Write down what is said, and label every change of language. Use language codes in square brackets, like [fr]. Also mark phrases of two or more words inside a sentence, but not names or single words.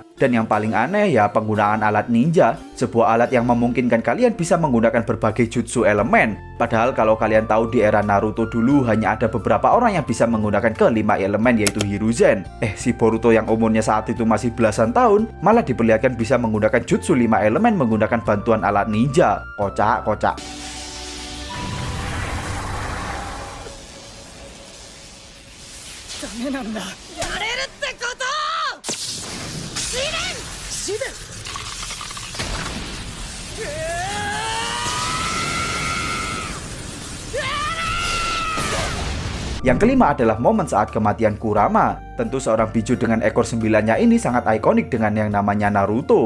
[id] Dan yang paling aneh ya penggunaan alat ninja. Sebuah alat yang memungkinkan kalian bisa menggunakan berbagai jutsu elemen. Padahal kalau kalian tahu di era Naruto dulu hanya ada beberapa orang yang bisa menggunakan kelima elemen yaitu Hiruzen. Si Boruto yang umurnya saat itu masih belasan tahun malah diperlihatkan bisa menggunakan jutsu 5 elemen menggunakan bantuan alat ninja. Kocak. [ja] ダメなんだ。やれるってこと。試練。 [id] Yang kelima adalah momen saat kematian Kurama. Tentu seorang biju dengan ekor 9-nya ini sangat ikonik dengan yang namanya Naruto.